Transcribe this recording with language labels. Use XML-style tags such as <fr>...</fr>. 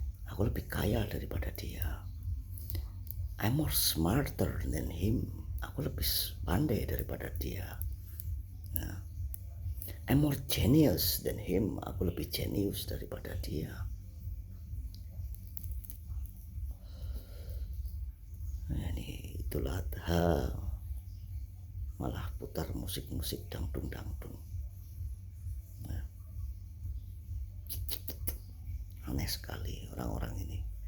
<id>Aku lebih kaya daripada dia.</id> <en>I'm more smarter than him.</en> <id>Aku lebih pandai daripada dia.</id> <en>Nah, I'm more genius than him.</en> <id>Aku lebih jenius daripada dia. Nah, ini itulah malah putar musik-musik dangdung. Nah, aneh sekali orang-orang ini.</id>